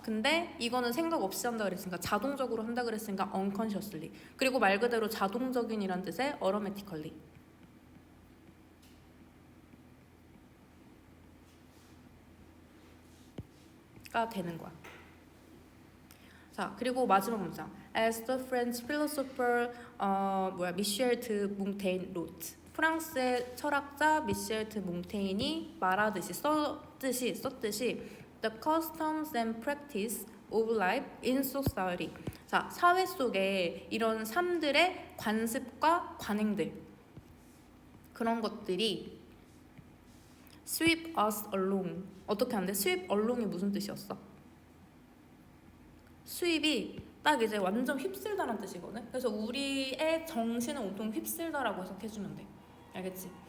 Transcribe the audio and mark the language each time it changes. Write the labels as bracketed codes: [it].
[ko] 근데 이거는 생각 없이 한다 그랬으니까 자동적으로 한다 그랬으니까 unconsciously. 그리고 말 그대로 자동적인이란 뜻의 automatically 가 되는 거야. 자, 그리고 마지막 문장. [en] As the French philosopher 미셸 드 몽테인 wrote. [ko] 프랑스의 철학자 미셸 드 몽테인이 말하듯이 썼듯이 [en] The customs and practice of life in society. [ko] 자, 사회 속에 이런 삶들의 관습과 관행들 그런 것들이 [en] sweep us along. [ko] 어떻게 하는데? sweep along이 무슨 뜻이었어? sweep이 딱 이제 완전 휩쓸다라는 뜻이거든. 그래서 우리의 정신을 온통 휩쓸다라고 해석해주면 돼. 알겠지?